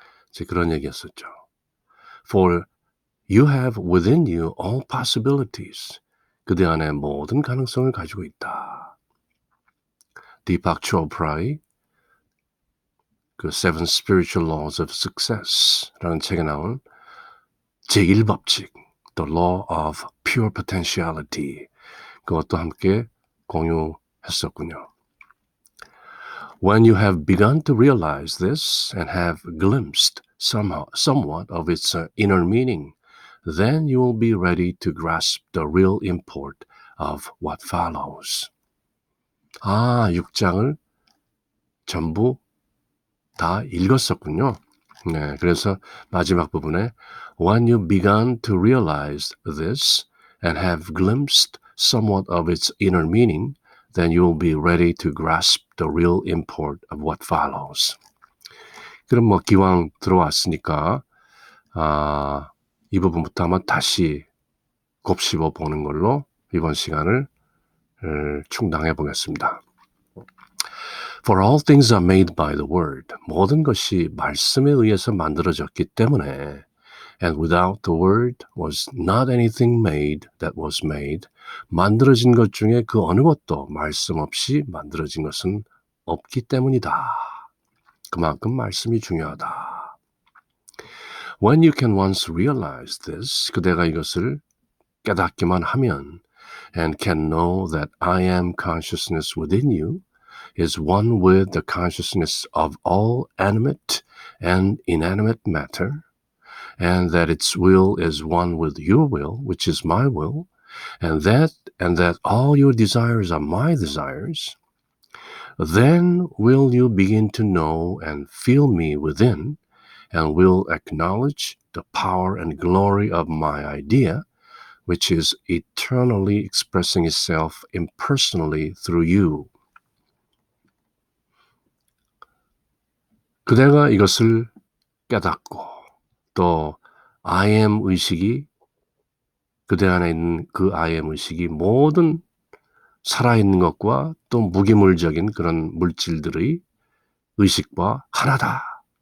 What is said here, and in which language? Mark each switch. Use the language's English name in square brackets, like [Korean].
[Korean] 이제 그런 얘기였었죠. [English] For you have within you all possibilities. [Korean] 그대 안에 모든 가능성을 가지고 있다. 디팍 초프라의 그 Seven Spiritual Laws of Success라는 책에 나온 제1법칙, The Law of Pure Potentiality, 그것도 함께 공유했었군요. [English] When you have begun to realize this and have glimpsed somewhat of its inner meaning, then you will be ready to grasp the real import of what follows. [Korean] 6장을 전부 다 읽었었군요. 네, 그래서 마지막 부분에 [English] When you begun to realize this and have glimpsed somewhat of its inner meaning, then you will be ready to grasp the real import of what follows. [Korean] 그럼 기왕 들어왔으니까 이 부분부터 한번 다시 곱씹어 보는 걸로 이번 시간을 충당해 보겠습니다. [English] For all things are made by the word. [Korean] 모든 것이 말씀에 의해서 만들어졌기 때문에 [English] And without the word was not anything made that was made. [Korean] 만들어진 것 중에 그 어느 것도 말씀 없이 만들어진 것은 없기 때문이다. 그만큼 말씀이 중요하다. [English] When you can once realize this, [Korean] 그대가 이것을 깨닫기만 하면 [English] and can know that I am consciousness within you is one with the consciousness of all animate and inanimate matter, and that its will is one with your will, which is my will, and that all your desires are my desires, then will you begin to know and feel me within, and will acknowledge the power and glory of my idea, which is eternally expressing itself impersonally through you. [Korean] 그대가 이것을 깨닫고 또 I am 의식이 그대 안에 있는 그 I am 의식이 모든 살아있는 것과 또 무기물적인 그런 물질들의 의식과 하나다.